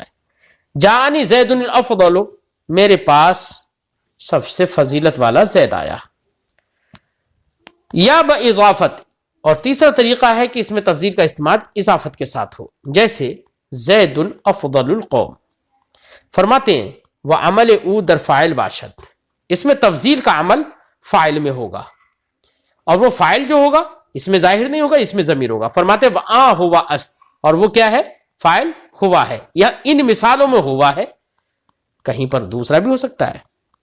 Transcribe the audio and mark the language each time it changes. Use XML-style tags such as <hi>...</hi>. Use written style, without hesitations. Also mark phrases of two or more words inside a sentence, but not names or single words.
<ar>جاءنی زید الافضل،</ar> <ur>میرے پاس سب سے فضیلت والا زید آیا۔ یا باضافت، اور تیسرا طریقہ ہے کہ اس میں تفضیل کا استعمال اضافت کے ساتھ ہو، جیسے</ur> <ar>زید افضل القوم،</ar> <ur>فرماتے ہیں</ur> <fa>وہ عمل او در فاعل باشد،</fa> <ur>اس میں تفضیل کا عمل فاعل میں ہوگا، اور وہ فاعل جو ہوگا اس میں ظاہر نہیں ہوگا، اس میں ضمیر ہوگا۔ فرماتے ہیں</ur> <fa>وآ ہوا است،</fa> <ur>اور وہ کیا ہے؟ فاعل ہوا ہے، یا ان مثالوں میں ہوا ہے، کہیں پر دوسرا بھی ہو سکتا ہے۔</ur>